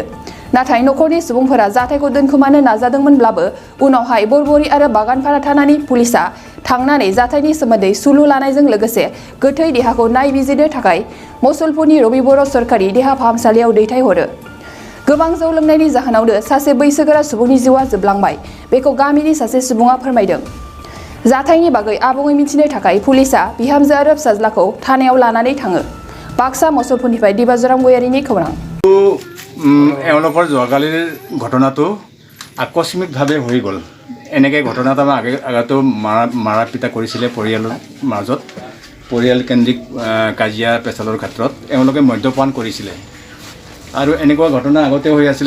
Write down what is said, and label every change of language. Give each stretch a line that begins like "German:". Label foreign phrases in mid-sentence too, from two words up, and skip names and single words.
Bodo: नाथाय नखरनि सुबुंफोरा जाथायखौ दोनखोमानो नाजादोंमोनब्लाबो उनावहाय बरबरी आरो बागानपारा थानानि पुलिसआ थांनानै जाथायनि सोमोन्दै सुलु लानायजों लोगोसे गोथै देहाखौ नायबिजिरनो थाखाय मसलपुरनि रबि बर' सरकारि देहा फाहामसालियाव दैथायहरो। गोबां जौ लोंनायनि जाहोनावनो सासे बैसोगोरा सुबुंनि जिउआ जोबलांबाय, बेखौ गामिनि सासे सुबुङा फोरमायदों। जाथायनि बागै आबुङै मिथिनो थाखाय पुलिसआ बिहामजो आरो फिसाज्लाखौ थानायाव लानानै थाङो। बाक्सा मसलपुरनिफ्राय दिबाजराम गयारिनि खौरां।
Assamese: এওঁলোকৰ যোৱাকালিৰ ঘটনাটো আকস্মিকভাৱে হৈ গ'ল। এনেকৈ ঘটনা এটা আগতো মাৰা পিটা কৰিছিলে পৰিয়ালৰ মাজত, পৰিয়ালকেন্দ্ৰিক কাজিয়া পেচালৰ ক্ষেত্ৰত এওঁলোকে মদ্যপান কৰিছিলে আৰু এনেকুৱা ঘটনা আগতে হৈ আছিলে।